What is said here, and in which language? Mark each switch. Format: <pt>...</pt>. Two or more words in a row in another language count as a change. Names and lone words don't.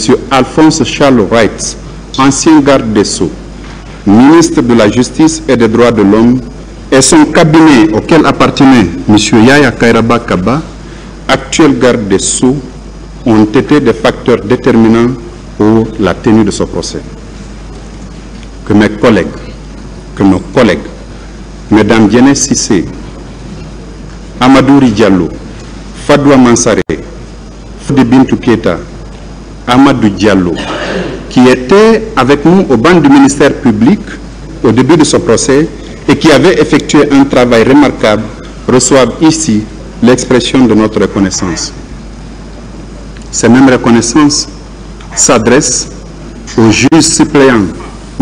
<fr>Alphonse Charles Wright, ancien garde des Sceaux, ministre de la Justice et des Droits de l'Homme, et son cabinet auquel appartenait M. Yaya Kairaba Kaba, actuel garde des Sceaux, ont été des facteurs déterminants pour la tenue de ce procès. Que mes collègues, que nos collègues, Mesdames Diéné Sissé, Amadouri Diallo, Fadoua Mansare, Fodi Bintou Keita, Amadou Diallo, qui étaient avec nous au banc du ministère public au début de ce procès et qui avaient effectué un travail remarquable, reçoivent ici l'expression de notre reconnaissance. Ces mêmes reconnaissances s'adressent aux juges suppléants, M.</fr>